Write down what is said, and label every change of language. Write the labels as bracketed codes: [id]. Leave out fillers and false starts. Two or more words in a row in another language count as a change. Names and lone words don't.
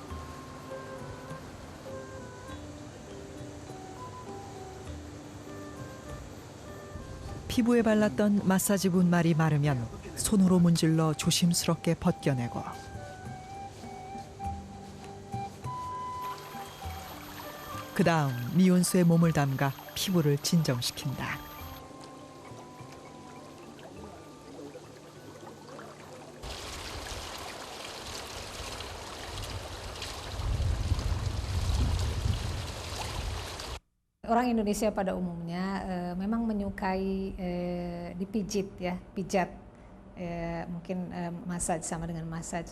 [ko] 피부에 발랐던 마사지 분말이 마르면 손으로 문질러 조심스럽게 벗겨내고 그 다음 미온수에 몸을 담가 피부를 진정시킨다. [id] Orang Indonesia pada umumnya memang menyukai dipijit ya, pijat, mungkin massage sama dengan massage.